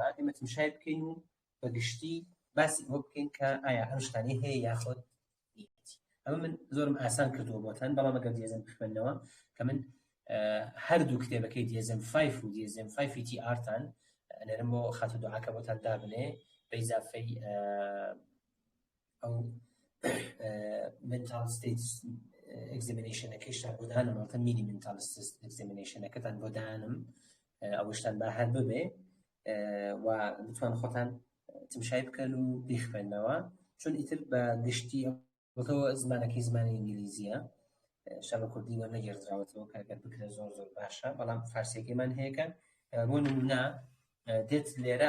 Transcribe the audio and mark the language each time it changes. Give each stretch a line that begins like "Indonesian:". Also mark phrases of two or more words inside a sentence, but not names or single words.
Central Kurdish: ئێمە تمشای بکەین و بەگشتی باسی ئەوە بکەین کە ئایا ئەم شتانەی هەیە یاخۆت نیەتی ئەمە من زۆرم ئاسان کردووە بۆتان بەڵام ئەگەر DSM بخوێنەوە کە من هەردوو کتێبەکەی DSM-5 و DSM-5 تان ئەنێرم بۆ خاتە دوعاکە بۆتان دابنێ بە ئیزافەی ئەو
English: mental states examination
Central Kurdish: ەکەیشتان بۆ دانم ئەوتە مینی
English: mental states examination
Central Kurdish: ەکەتان بۆ دانم ئەوشتان با هەر ببێ و بتوان خۆتان تمشای بکەن و بیخوێنەوە چون ئیتر بە گشتی بۆتەوە زمانەکەی زمانی ئینگلیزیە شەبە کوردی وەرنەگێڕدراوەتەوە کارگەر بکرێت زۆر باشە بەڵام فارسیەکەیمان هەیەکە بۆ نمونە دێت لێرە